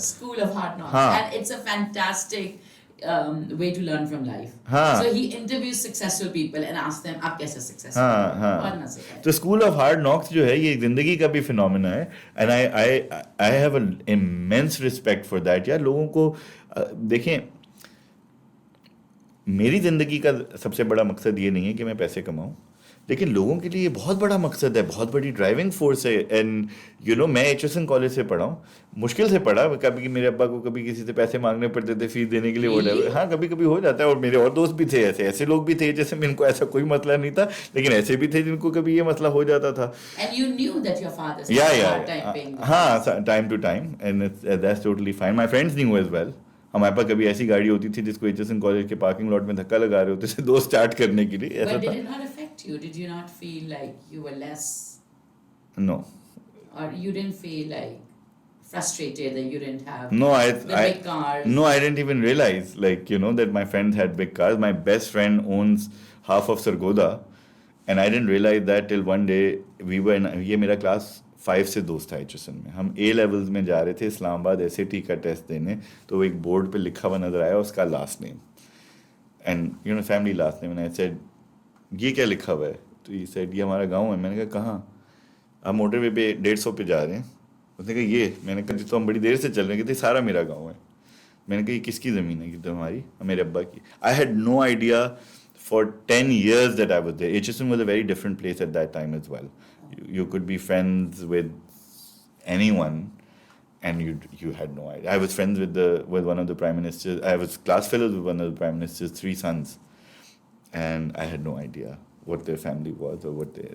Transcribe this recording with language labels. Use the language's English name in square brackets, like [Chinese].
[English] School of Hard Knocks. [Urdu] Haan. [English] And it's a fantastic way to learn from life. [Urdu] Haan. [English] So he interviews successful people and asks them, [Urdu] آپ کیسے successful ہیں؟ ہاں. اور نہ سکھائے. تو School of Hard Knocks جو ہے یہ زندگی کا بھی فنومینا ہے, [English] and I have an immense respect for that. [Urdu] یار لوگوں کو دیکھیں, میری زندگی کا سب سے بڑا مقصد یہ نہیں ہے کہ میں پیسے کماؤں, لیکن لوگوں کے لیے یہ بہت بڑا مقصد ہے, بہت بڑی ڈرائیونگ فورس ہے. اینڈ میں HSN کالج سے پڑھا ہوں, مشکل سے پڑھا. کبھی میرے ابا کو کبھی کسی سے پیسے مانگنے پڑتے تھے فیس دینے کے لیے, ہاں کبھی کبھی ہو جاتا ہے. اور میرے اور دوست بھی تھے, ایسے لوگ بھی تھے جیسے میں, ان کو ایسا کوئی مسئلہ نہیں تھا, لیکن ایسے بھی تھے جن کو کبھی یہ مسئلہ ہو جاتا تھا. [English] And you knew that your father spent hard time paying the ہاں, time to time, and that's totally fine. My friends knew as well. [Urdu] ہمارے پاس کبھی ایسی گاڑی ہوتی تھی جس کو ایچ ایس این کالج کے پارکنگ لاٹ میں دھکا لگا رہے ہوتے تھے دوست اسٹارٹ کرنے کے لیے, ایسا [English] But [Urdu] تھا. [English] did it not affect you? Did you not feel like you were less, No. or you didn't feel like frustrated that you didn't have No, the big cars? No, I didn't even realize, like, you know, that my friends had big cars. My best friend owns half of Sargodha, and I didn't realize that till one day we were in, [Urdu] یہ میرا class 5 سے دوست تھا H S N میں, ہم A levels میں جا رہے تھے اسلام آباد ایس اے ٹی کا ٹیسٹ دینے, تو وہ ایک بورڈ پہ لکھا ہوا نظر آیا اس کا last name, [English] and you know family last name, and I said [Urdu] یہ کیا لکھا ہوا ہے, تو یہ سیڈ یہ ہمارا گاؤں ہے. میں نے کہا کہاں؟ آپ موٹر وے پہ 150 پہ جا رہے ہیں. اس نے کہا یہ, میں نے کہا تو ہم بڑی دیر سے چل رہے ہیں, کہ سارا میرا گاؤں ہے. میں نے کہا یہ کس کی زمین ہے؟ کہ تو ہماری, میرے ابا کی. [English] I had no idea for 10 years that I was there. HSN was a very different place at that time as well. You could be friends with anyone and you had no idea. I was friends with one of the prime ministers. I was class fellows with one of the prime minister's 3 sons, and I had no idea what their family was or what they.